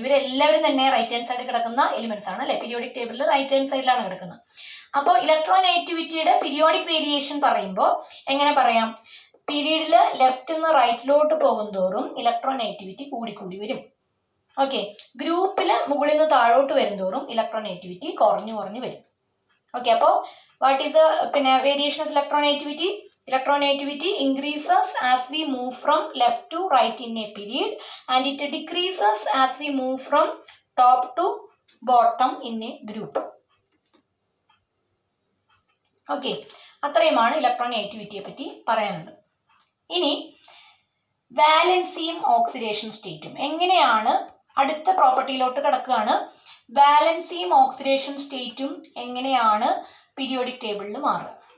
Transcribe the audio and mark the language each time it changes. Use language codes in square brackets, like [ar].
[ml] ഇവരെല്ലാവരും തന്നെ right hand സൈഡിൽ കിടക്കുന്ന എലിമെന്റ്സ് ആണ് അല്ലേ? പീരിയോഡിക് ടേബിളിൽ റൈറ്റ് ഹാൻഡ് സൈഡിലാണ് കിടക്കുന്നത്. അപ്പോൾ ഇലക്ട്രോനെഗറ്റിവിറ്റിയുടെ പീരിയോഡിക് വേരിയേഷൻ പറയുമ്പോൾ എങ്ങനെ പറയാം? പീരീഡിൽ ലെഫ്റ്റ് നിന്ന് റൈറ്റിലോട്ട് പോകും തോറും ഇലക്ട്രോനെഗറ്റിവിറ്റി കൂടിക്കൂടി വരും. ഓക്കെ, ഗ്രൂപ്പിൽ മുകളിൽ നിന്ന് താഴോട്ട് വരും തോറും ഇലക്ട്രോനെഗറ്റിവിറ്റി കുറഞ്ഞു വരും. ഓക്കെ, അപ്പോൾ [en] What is variation of electronegativity? Electronegativity increases as we move from left to right in a period, and it decreases as we move from top to bottom in a group. [ml] Okay, അത്രയുമാണ് ഇലക്ട്രോനെഗറ്റിവിറ്റിയെ പറ്റി പറയാനുള്ളത്. ഇനി വാലൻസിയും oxidation സ്റ്റേറ്റും എങ്ങനെയാണ്, അടുത്ത പ്രോപ്പർട്ടിയിലോട്ട് കിടക്കുകയാണ്. വാലൻസിയും oxidation സ്റ്റേറ്റും എങ്ങനെയാണ് periodic ടേബിളിൽ മാറുക?